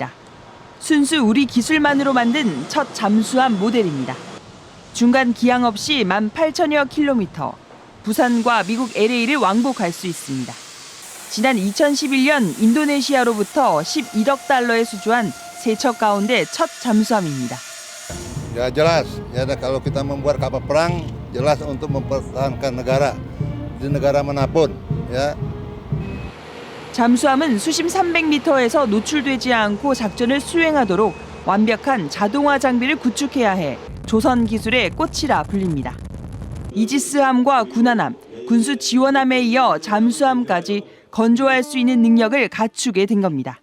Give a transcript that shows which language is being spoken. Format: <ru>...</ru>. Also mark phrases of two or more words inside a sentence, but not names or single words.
<ko>순수 우리 기술만으로 만든 첫 잠수함 모델입니다. 중간 기항 없이 18,000여 킬로미터, 부산과 미국 LA를 왕복할 수 있습니다. 지난 2011년 인도네시아로부터 11억 달러에 수주한 세 척 가운데 첫 잠수함입니다.</ko> <id>Ya jelas, ya kalau kita membuat kapal perang jelas untuk mempertahankan negara di negara manapun, ya.</id> <ko>잠수함은 수심 300m에서 노출되지 않고 작전을 수행하도록 완벽한 자동화 장비를 구축해야 해 조선 기술의 꽃이라 불립니다. 이지스함과 군함, 군수 지원함에 이어 잠수함까지 건조할 수 있는 능력을 갖추게 된 겁니다.</ko>